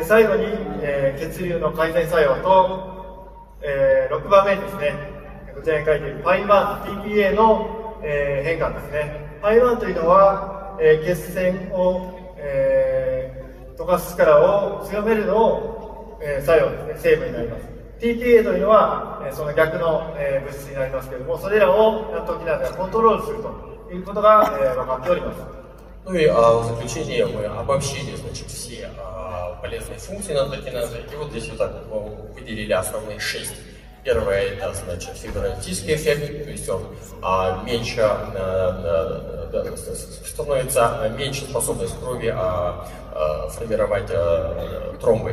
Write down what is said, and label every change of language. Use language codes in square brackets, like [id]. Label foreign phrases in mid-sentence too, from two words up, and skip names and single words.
[ja] 最後に、血流の改善作用と、6番目にですね、こちらに書いている PAI-1、TPA の、変化ですね。PAI-1 というのは、血栓を、溶かす力を強めるのを、作用ですね、成分になります。TPA というのは、その逆の、物質になりますけれども、それらをナットキナーゼがコントロールするということが、分かっております。 [ru] Ну и в заключение мы обобщили, значит, все полезные функции натокиназа, и вот здесь вот так вот выделили основные 6. Первое – это, значит, фибролитический эффект, то есть он меньше, становится меньше способность крови формировать тромбы.